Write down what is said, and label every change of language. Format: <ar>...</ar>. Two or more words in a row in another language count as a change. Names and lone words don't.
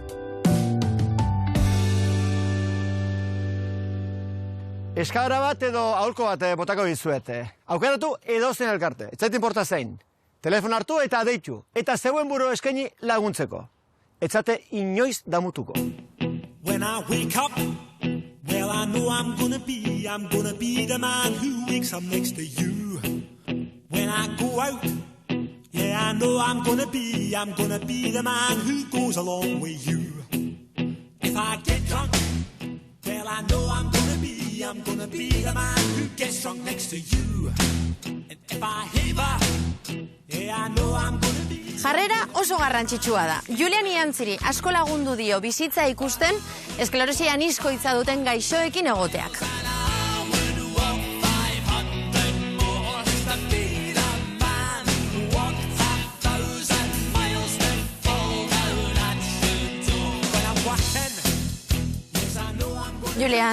<eu>Eskabara bat edo aholko bat botako dizuet. Aukeratu edozein elkarte, ez zait inporta zein. Telefon hartu eta deitu, eta zeuen buru eskaini laguntzeko. Ez zate inoiz damutuko.</eu> <en>When I wake up, well, I know I'm gonna be the man who wakes up next to you. When I go out, yeah, I know I'm gonna be the man who goes along with you. If I get drunk, well, I know I'm gonna be the man who gets drunk next to you. And if I heaver, yeah, I know I'm gonna be...</en> <eu>Jarrera oso garrantzitsua da. Julian Iantziri asko lagundu dio bizitza ikusten esklerosia anizkoitza duten gaixoekin egoteak. Julian,</eu>